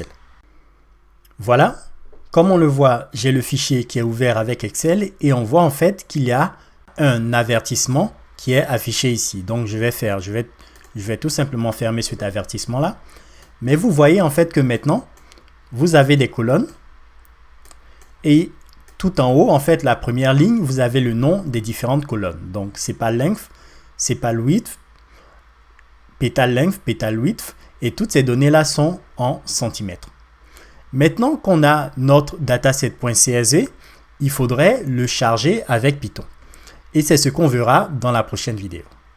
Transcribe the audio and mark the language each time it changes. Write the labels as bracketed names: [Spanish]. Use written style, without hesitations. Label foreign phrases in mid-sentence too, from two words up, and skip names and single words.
[French] Voilà, comme on le voit, j'ai le fichier qui est ouvert avec Excel et on voit en fait qu'il y a un avertissement qui est affiché ici. Donc je vais tout simplement fermer cet avertissement-là. Mais vous voyez en fait que maintenant, vous avez des colonnes et tout en haut, en fait, la première ligne, vous avez le nom des différentes colonnes. Donc, [English] sepal length, sepal width, petal length, petal width, [French] et toutes ces données-là sont en centimètres. Maintenant qu'on a notre dataset.csv, il faudrait le charger avec Python. Et c'est ce qu'on verra dans la prochaine vidéo.